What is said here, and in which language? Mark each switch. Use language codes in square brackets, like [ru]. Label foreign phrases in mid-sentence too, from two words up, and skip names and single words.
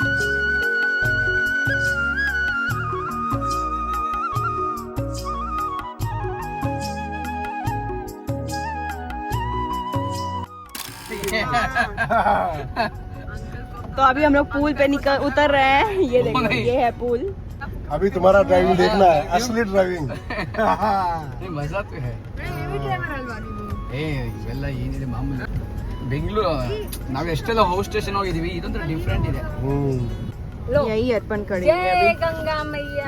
[hi] तो अभी हम लोग पुल पे उतर रहे हैं। ये देखो ये है पुल। अभी तुम्हारा ड्राइविंग देखना है, असली ड्राइविंग। मज़ा तो है [kn] ಇವೆಲ್ಲ ಏನಿದೆ ಮಾಮೂಲಿ ಬೆಂಗಳೂರು ನಾವು ಎಷ್ಟೆಲ್ಲ [en] house station [kn] ಹೋಗಿದೀವಿ ಇದೊಂಥರ ಡಿಫ್ರೆಂಟ್ ಇದೆ [hi] यही अर्पण करेंगे अभी। गंगा मैया